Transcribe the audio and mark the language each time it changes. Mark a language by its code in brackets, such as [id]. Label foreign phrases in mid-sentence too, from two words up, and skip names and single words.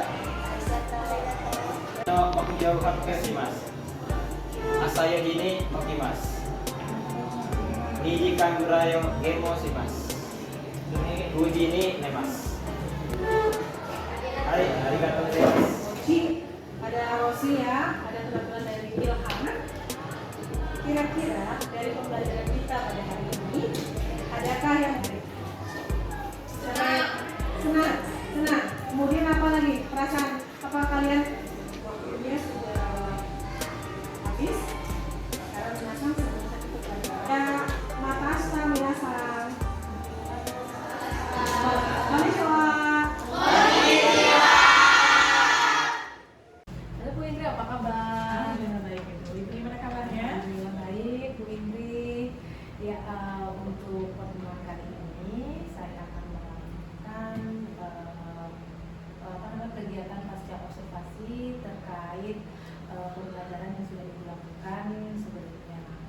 [ja] ありがとう。目標を発表します。朝4時に起きます。2時間ぐらいをゲームをします。5時に寝ます。はい、ありがとうございます。 [id] Mochi, ada Rosi ya, ada teman-teman dari Ilham. Kira-kira dari pembelajaran kita pada hari ini, adakah yang baik? Senang, senang. Kemudian apa lagi? Perasaan apa kalian? Waktunya sudah habis. Sekarang senang bisa kita belajar. Ya, makasih minasan. [ja] Konnichiwa. [id] Halo Bu Indri, apa kabar? Alhamdulillah baik Ibu. Ibu gimana kabarnya? Alhamdulillah baik, Bu Indri. Ya, untuk pertemuan kali ini saya akan melakukan kegiatan pasca observasi terkait pembelajaran yang sudah dilakukan sebelumnya.